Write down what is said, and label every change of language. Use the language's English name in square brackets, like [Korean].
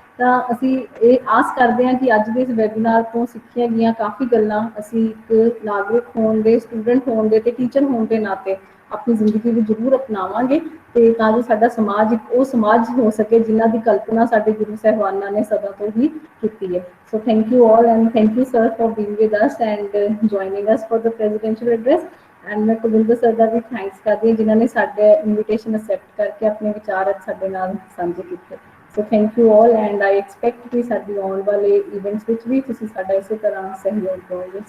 [Punjabi] ਤਾਂ ਅਸੀਂ ਇਹ ਆਸ ਕਰਦੇ ਹਾਂ ਕਿ ਅੱਜ ਦੇ ਇਸ ਵੈਬੀਨਾਰ ਤੋਂ ਸਿੱਖੀਆਂ ਗਈਆਂ ਕਾਫੀ ਗੱਲਾਂ ਅਸੀਂ ਇੱਕ ਨਾਗਰਿਕ ਹੋਣ ਦੇ, ਸਟੂਡੈਂਟ ਹੋਣ ਦੇ ਤੇ ਟੀਚਰ ਹੋਣ ਦੇ ਨਾਤੇ ਆਪਣੀ ਜ਼ਿੰਦਗੀ ਵਿੱਚ ਜ਼ਰੂਰ ਅਪਣਾਵਾਂਗੇ ਤੇ ਤਾਂ ਜੋ ਸਾਡਾ ਸਮਾਜ ਇੱਕ ਉਹ ਸਮਾਜ ਹੋ ਸਕੇ ਜਿਨ੍ਹਾਂ ਦੀ ਕਲਪਨਾ ਸਾਡੇ ਗੁਰੂ ਸਾਹਿਬਾਨਾਂ ਨੇ ਸਦਾ ਤੋਂ ਹੀ ਕੀਤੀ ਹੈ। [English] So thank you all and thank you sir for being with us and joining us for the presidential address। [Punjabi] And ਮੈਂ ਕੁਲਵਿੰਦਰ ਸਰ ਦਾ ਵੀ ਥੈਂਕਸ ਕਰਦੀ ਹਾਂ ਜਿਨ੍ਹਾਂ ਨੇ ਸਾਡੇ ਇਨਵੀਟੇਸ਼ਨ ਅਸੈਪਟ ਕਰਕੇ ਆਪਣੇ ਵਿਚਾਰ ਅੱਜ ਸਾਡੇ ਨਾਲ ਸਾਂਝੇ ਕੀਤੇ। [English] so thank you all and I expect [Punjabi] ਕਿ ਸਾਡੀ ਆਉਣ ਵਾਲੇ ਇਵੈਂਟਸ ਵਿੱਚ ਵੀ ਤੁਸੀਂ ਸਾਡਾ ਇਸੇ ਤਰ੍ਹਾਂ ਸਹਿਯੋਗ ਦਿਓਗੇ।